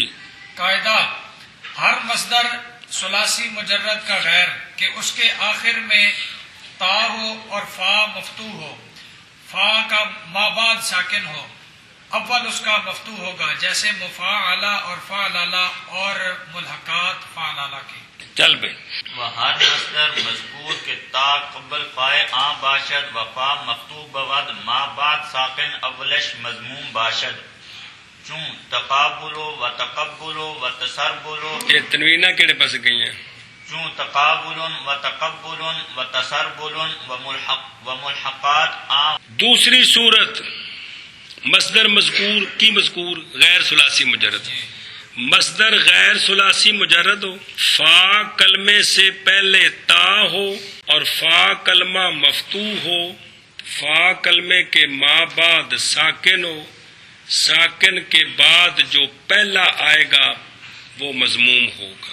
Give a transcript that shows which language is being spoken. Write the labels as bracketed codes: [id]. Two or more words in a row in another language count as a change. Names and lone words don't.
[ur] قاعدہ ہر مصدر ثلاثی مجرد کا غیر کہ اس کے آخر میں تا ہو اور فا مفتوح ہو، فا کا ما بعد ساکن ہو، اول اس کا مفتوح ہوگا. جیسے مفاعلا اور فاعلا اور ملحقات فاعلا کی. چل بھائی. [fa] و ہر مصدر مذکور کے تا قبل فائے آ باشد و فا مفتوح بود ما بعد ساکن اولش مضموم باشد. چون تقابلو و تقبلو و تسربلو، [ur] یہ تنوینہ کیڑے پاس گئی ہیں؟ [fa] چون تقابل و تقبل و تسربل و ملحقات آ. [ur] دوسری صورت مصدر مذکور کی مذکور غیر ثلاثی مجرد. مصدر غیر ثلاثی مجرد ہو، فا کلمے سے پہلے تا ہو اور فا کلمہ مفتوح ہو، فا کلمے کے ما بعد ساکن ہو، ساکن کے بعد جو پہلا آئے گا وہ مضموم ہوگا.